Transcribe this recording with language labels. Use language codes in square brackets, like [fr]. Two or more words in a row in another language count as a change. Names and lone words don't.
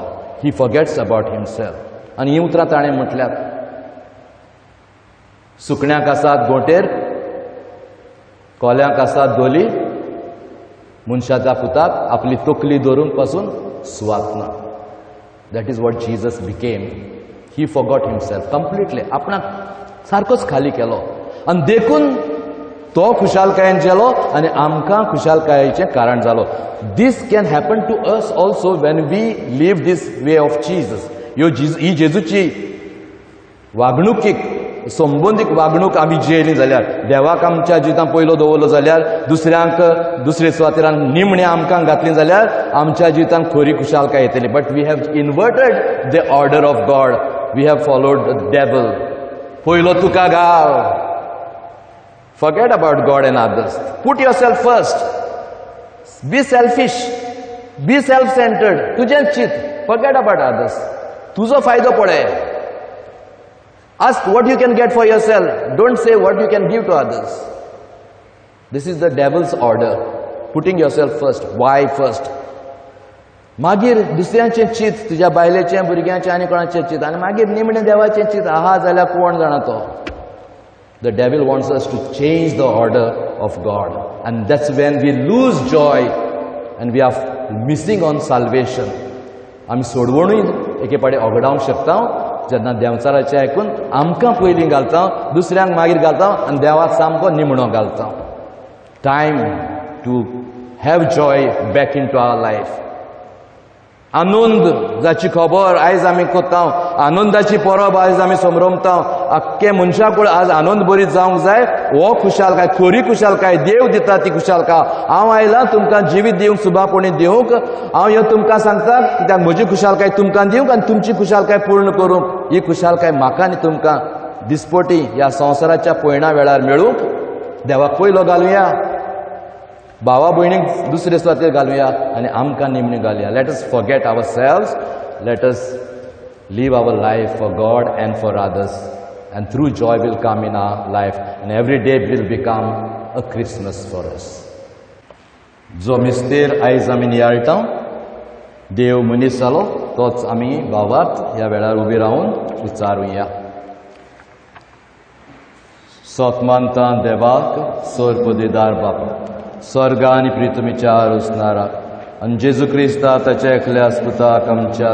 [en] He forgets about himself. [kok] आनी ही उतरां ताणें म्हटल्यात, सुकण्यांक आसात गोटेर, कोल्यांक आसात दोली, मनशाच्या पुताक आपली तकली धरून पासून सुवात ना. [en] That is what Jesus became. He forgot himself completely. [kok] आपणाक सारकोच खाली केलो आनी देखून तो खुशालकायेन जेलो आनी आमकां खुशालकायेचें कारण जालो. [en] This can happen to us also when we live this way of Jesus. [kok] ही जेजूची वागणुकीक, संबंदीक वागणूक आमी जियेली जाल्यार, देवाक आमच्या जिवितांत पयलो दवरलो जाल्यार, दुसऱ्यांक दुसरे सुवातेर निमणे आमकां घातली जाल्यार आमच्या जिवितांत खरी खुशालकाय येतली. [en] But we have inverted the order of God. We have followed the devil. [kok] पयलो तुका घाल. [en] Forget about God and others. Put yourself first. Be selfish. Be self-centered. [kok] तुजेंच चिंत. [en] Forget about others. [kok] तुजो फायदो पळय. [en] Ask what you can get for yourself. Don't say what you can give to others. This is the devil's order. Putting yourself first. Why first? [kok] मागीर दुसऱ्यांचें चिंत, तुज्या बायलेचें, भुरग्यांचें आनी कोणाचें चिंत, आनी मागीर निमणें देवाचें चिंत आहा जाल्यार कोण जाणा तो. [en] The devil wants us to change the order of God, and that's when we lose joy and we are missing on salvation. [kok] आमी सोडवणूय एके पाटी ओगडावंक शकता जेन्ना देंवचाराचें आयकून आमकां पयलीं घालता, दुसऱ्यांक मागीर घालता आनी देवाक सामको निमणो घालता. [en] Time to have joy back into our life. [kok] आनंद जाची खबर आयज आमी कोत्ता, आनंदाची परब आयज आमी समरमता. आख्खे मनशाक आज आनंद बरी जावंक जाय. हो खुशालकाय, खरी खुशालकाय देव दिता ती खुशालकाय. हांव आयलां तुमकां जिवीत दिवंक, सुभापणी दिवंक. हांव ह्यो तुमकां सांगता कित्याक म्हजी खुशालकाय तुमकां दिवंक आनी तुमची खुशालकाय पूर्ण करूंक. ही खुशालकाय म्हाका आनी तुमकां दिसपटी ह्या संवसाराच्या पयणा वेळार मेळूंक देवाक पयलो घालुया, भावा भयणीक दुसरे सुवातेर घालुया आनी आमकां निमणी घालुया. [en] Let us forget ourselves, let us live our life for God and for others, and through joy will come in our life, and every day will become a Christmas for us. [kok] जो मिस्तेर आयज आमी नियाळटा, देव मनीस जालो तोच आमी भावार्थ ह्या वेळार उबी रावन विचारुया. सोतमानता देवाक सोरपदीदार बापा, स्वर्गा आनी प्रितुमीच्या उसनारा, आनी जेजू क्रिस्ता ताच्या एकल्या पुताक आमच्या